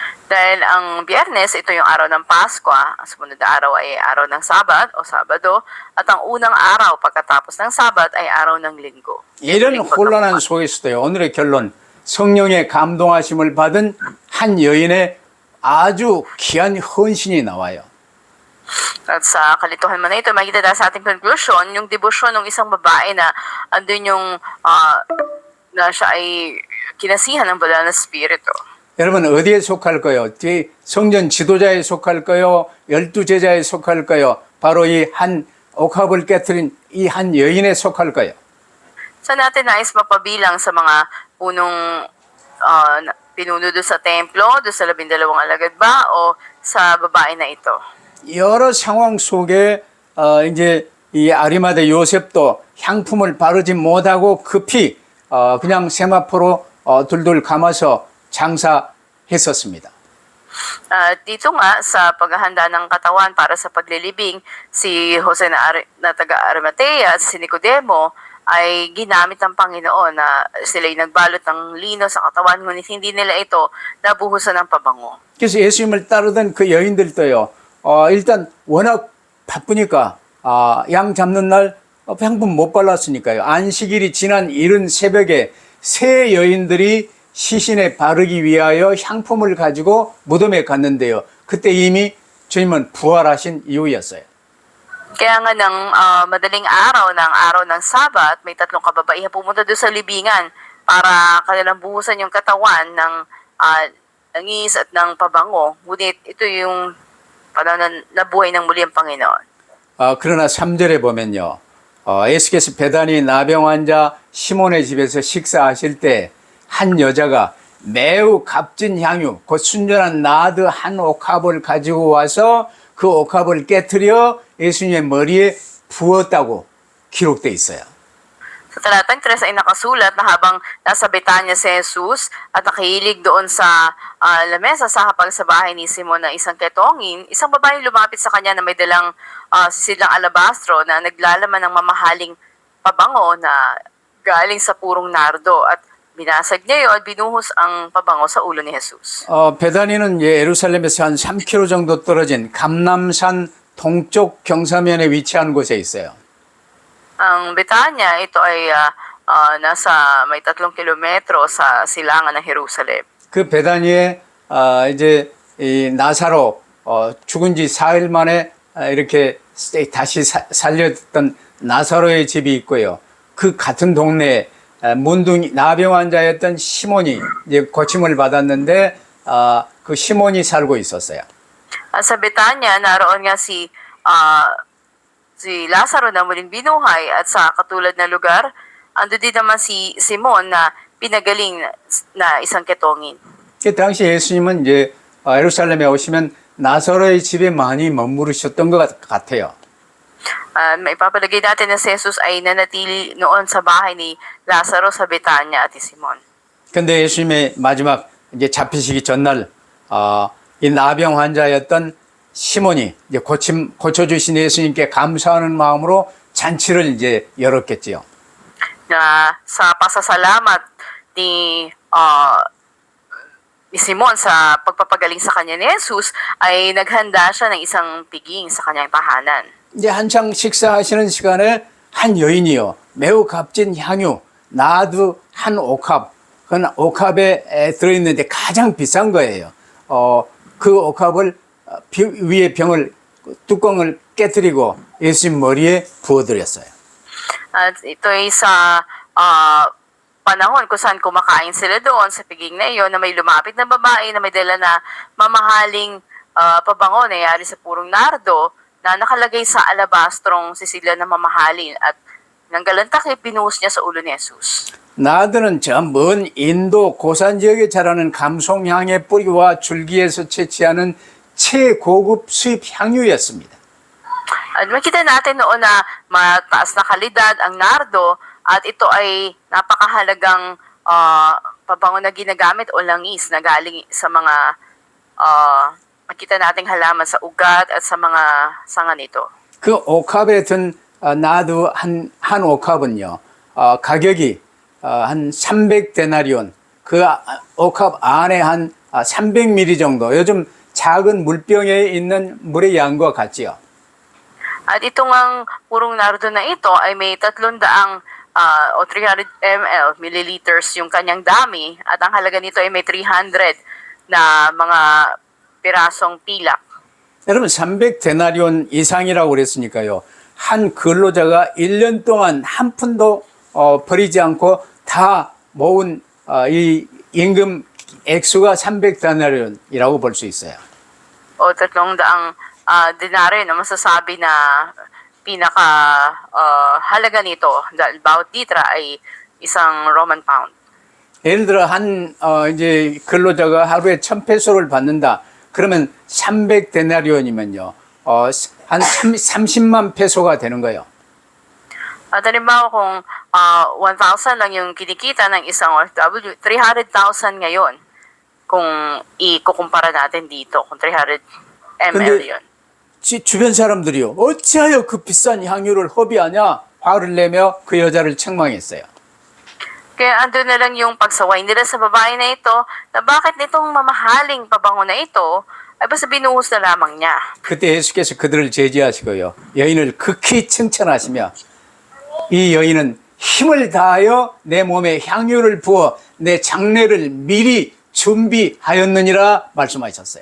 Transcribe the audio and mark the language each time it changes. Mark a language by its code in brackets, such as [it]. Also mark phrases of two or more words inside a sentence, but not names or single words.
[tl] Dahil ang Biyernes, ito yung araw ng Pasko, ang sumunod na araw ay araw ng Sabat o Sabado, at ang unang araw pagkatapos ng Sabat ay araw ng Linggo. [ko] 이런 혼란한 속에서도요. 오늘의 결론, 성령의 감동하심을 받은 한 여인의 아주 귀한 헌신이 나와요. [tl] At sa kalituhan man na ito, makikita tayo sa ating conclusion, yung debosyon ng isang babae na andun yung na siya ay kinasihan ng banal na spirito. [ko] 여러분 어디에 속할까요? 성전 지도자에 속할까요? 12제자에 속할까요? 바로 이 한 옥합을 깨뜨린 이 한 여인에 속할까요? [tl] Saan natin nais mapabilang sa mga punong pinuno doon sa templo, doon sa 12 alagad ba, o sa babae na ito? [ko] 여러 상황 속에 이제 이 아리마대 요셉도 향품을 바르지 못하고 급히 그냥 세마포로 둘둘 감아서 장사했었습니다. [tl] Dito nga sa paghahanda ng katawan para sa paglilibing, si Jose na taga Arimatea at si Nicodemo ay ginamit ng Panginoon na sila'y nagbalot ng lino sa katawan, ngunit hindi nila ito nabuhusan ng pabango. [ko] 그래서 예수님을 따르던 그 여인들도요. 일단 워낙 바쁘니까 양 잡는 날 향품 못 발랐으니까요. 안식일이 지난 이른 새벽에 세 여인들이 시신에 바르기 위하여 향품을 가지고 무덤에 갔는데요. 그때 이미 주님은 부활하신 이후였어요. [tl] Kaya nga ng madaling araw ng Sabat, may 3 kababaihan pumunta doon sa libingan para kanilang buhusan yung katawan ng langis at ng pabango. Ngunit ito yung panahon na nabuhay ng muli ang Panginoon. [ko] 그러나 3절에 보면요. 예수께서 베다니 나병 환자 시몬의 집에서 식사하실 때 한 여자가 매우 값진 향유, 곧 순전한 나드 한 옥합을 가지고 와서 그 옥합을 깨트려 예수님의 머리에 부었다고 기록되어 있어요. [tl] Sa talatang 3 ay nakasulat na habang nasa Betanya si Jesus at nakahilig doon sa lamesa sa hapag sa bahay ni Simon na isang ketongin, isang babae lumapit sa kanya na may dalang sisidlang alabastro na naglalaman ng mamahaling pabango na galing sa purong nardo, at binasag niya yun at binuhos ang pabango sa ulo ni Jesus. [ko] 베다니는 예루살렘에서 한 3km 정도 떨어진 감람산 동쪽 경사면에 위치한 곳에 있어요. [tl] Ang Betanya, ito ay nasa may 3 kilometro sa silangan ng Jerusalem. [ko] 그 베다니에 이제 이 나사로 죽은 지 4일 만에 이렇게 다시 살렸던 나사로의 집이 있고요. 그 같은 동네에 문둥이 나병 환자였던 시몬이 이제 고침을 받았는데 그 시몬이 살고 있었어요. [tl] Sa Betanya, naroon nga si Lazaro na muling binuhay, at sa katulad na lugar, ando din naman si Simon na pinagaling na isang ketongin. [ko] 그 당시 예수님은 이제 예루살렘에 오시면 나사로의 집에 많이 머무르셨던 것 같아요. [tl] Maipapalagay natin na si Jesus ay nanatili noon sa bahay ni Lazaro sa Betanya at ni Simon. [ko] 근데 예수님의 마지막 이제 잡히시기 전날 이 나병 환자였던 시몬이 이제 고쳐주신 예수님께 감사하는 마음으로 잔치를 이제 열었겠지요. [tl] Na sa pasasalamat ni Simon sa pagpapagaling sa kanya ni Jesus, ay naghanda siya ng isang piging sa kanyang tahanan. [ko] 이제 한창 식사하시는 시간에 한 여인이요. 매우 값진 향유, 나드 한 옥합, 그 옥합에 들어있는데 가장 비싼 거예요. 그 옥합을 위에 뚜껑을 깨뜨리고 예수님 머리에 부어드렸어요. [tl] At ito ay sa panahon kung saan kumakain sila doon sa piging na iyon, na may lumapit na babae na may dala na mamahaling pabango na yari sa purong nardo na nakalagay sa alabastrong sisilya na mamahalin, at nang galantakip, binuhos niya sa ulo ni Jesus. [ko] 나드는 저 먼 인도 고산 지역에 자라는 감송향의 뿌리와 줄기에서 채취하는 최고급 수입 향유였습니다. [tl] At makita natin noon na mataas na kalidad ang nardo, at ito ay napakahalagang pabango na ginagamit o langis na galing sa mga makita nating halaman sa ugat at sa mga sanga nito. [ko] 그 옥합에 든 나드 한 옥합은요, 가격이 한 300데나리온, 그 옥합 안에 한 300ml 정도, 요즘 작은 물병에 있는 물의 양과 같지요. [tl] At ito ngang purong nardo na ito ay may 300 o 300 ml, milliliters yung kanyang dami at ang halaga nito ay may 300 na mga pirasong pilak. [ko] 여러분 300데나리온 이상이라고 그랬으니까요. 한 근로자가 1년 동안 한 푼도 버리지 않고 다 모은 이 임금 액수가 300데나리온이라고 볼 수 있어요. [tl] O 300 denaryo na masasabi na pinaka halaga nito dahil bawat litra ay isang [en] Roman pound. [ko] 예를 들어 이제 근로자가 하루에 1,000페소를 받는다. 그러면 300데나리온이면요. 한 30만 페소가 되는 거예요. [tl] At halimbawa kung 1,000 lang yung kinikita ng isang OFW, 300,000 ngayon kung ikukumpara natin dito, kung 300 ml yun. [ko] 주변 사람들이요. 어찌하여 그 비싼 향유를 허비하냐? 화를 내며 그 여자를 책망했어요. [tl] Kaya ando na lang yung pagsaway nila sa babae na ito na bakit nitong mamahaling pabango na ito ay basta binuhos na lamang niya. [ko] 그때 예수께서 그들을 제지하시고요. 여인을 극히 칭찬하시며 이 여인은 힘을 다하여 내 몸에 향유를 부어 내 장례를 미리 준비하였느니라 말씀하셨어요.